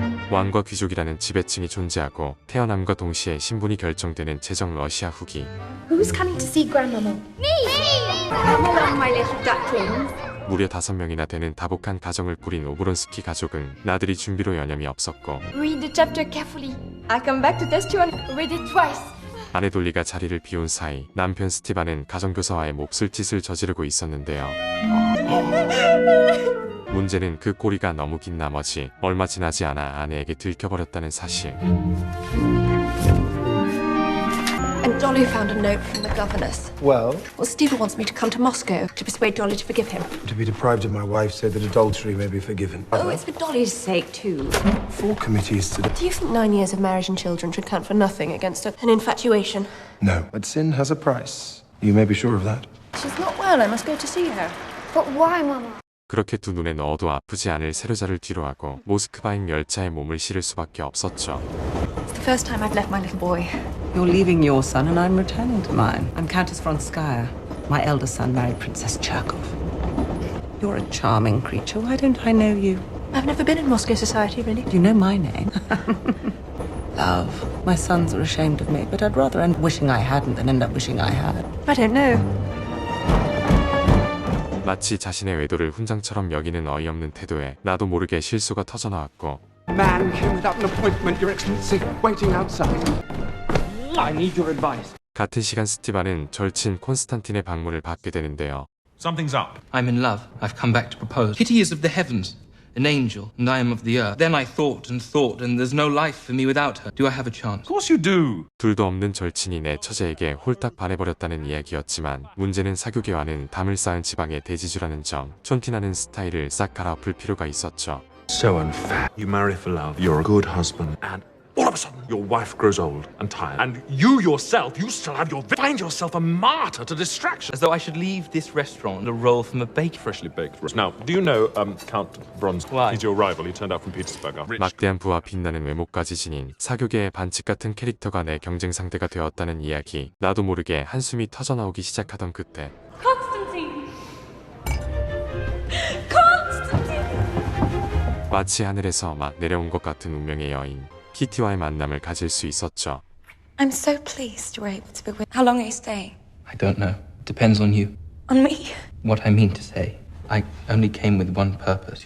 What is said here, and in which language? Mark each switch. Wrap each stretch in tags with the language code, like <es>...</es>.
<ko>왕과 귀족이라는 지배층이 존재하고 태어남과 동시에 신분이 결정되는 제정 러시아 후기.</ko> <en>Who's coming to see Grandmama? Come along, my little ducklings.</en> <ko>무려 5명이나 되는 다복한 가정을 꾸린 오브론스키 가족은 나들이 준비로 여념이 없었고</ko> <en>Read the chapter carefully. I come back to test you and read it twice.</en> <ko>아내 돌리가 자리를 비운 사이 남편 스티반은 가정교사와의 몹쓸 짓을 저지르고 있었는데요. 문제는 그 꼬리가 너무 긴 나머지 얼마 지나지 않아 아내에게 들켜버렸다는 사실.</ko> <en>And Dolly found a note from the governess. Well, Well, Stephen wants me to come to Moscow to persuade Dolly to forgive him. to be deprived of my wife so that adultery may be forgiven. Oh, it's for Dolly's sake, too. 4 committees today. Do you think 9 years of marriage and children should count for nothing against an infatuation? No, but sin has a price. You may be sure of that. She's not well. I must go to see her. But why, Mama?</en> <ko>그렇게 두 눈에 넣어도 아프지 않을 세료자를 뒤로하고 모스크바행 열차에 몸을 실을 수밖에 없었죠.</ko> <en>It's the first time I've left my little boy. You're leaving your son and I'm returning to mine. I'm Countess Vronskaya. My eldest son married Princess Cherkov. You're a charming creature. Why don't I know you? I've never been in Moscow society, really. Do you know my name? Love. My sons are ashamed of me, but I'd rather end wishing I hadn't than end up wishing I had. I don't know.</en> <ko>마치 자신의 외도를 훈장처럼 여기는 어이없는 태도에 나도 모르게 실수가 터져나왔고</ko> <en>Man came without an appointment, Your Excellency, waiting outside. I need your advice.</en> <ko>같은 시간 스티반은 절친 콘스탄틴의 방문을 받게 되는데요.</ko> <en>Something's up. I'm in love. I've come back to propose. Kitty is of the heavens, an angel, and I am of the earth. Then I thought, and there's no life for me without her. Do I have a chance? Of course you do.</en> <ko>둘도 없는 절친이 내 처제에게 홀딱 반해버렸다는 이야기였지만 문제는 사교계와는 담을 쌓은 지방의 대지주라는 점, 촌티나는 스타일을 싹 갈아엎을 필요가 있었죠.</ko> <en>So unfair. You marry for love, you're a good husband, and all of a sudden your wife grows old and tired. And you yourself, you still have your... Find yourself a martyr to distraction. As though I should leave this restaurant and a roll from a bakery. Freshly baked. Now, do you know Count Bronze? Why? He's your rival. He turned out from Petersburg. Rich.</en> <ko>막대한 부와 빛나는 외모까지 지닌 사교계의 반칙 같은 캐릭터가 내 경쟁 상대가 되었다는 이야기. 나도 모르게 한숨이 터져나오기 시작하던 그때</ko> <en>Constantine!</en> <ko>마치 하늘에서 막 내려온 것 같은 운명의 여인 키티와의 만남을 가질 수 있었죠.</ko> <en>I'm so pleased you're able to be with. How long are you staying? I don't know. Depends on you. On me? What I mean to say, I only came with one purpose.</en>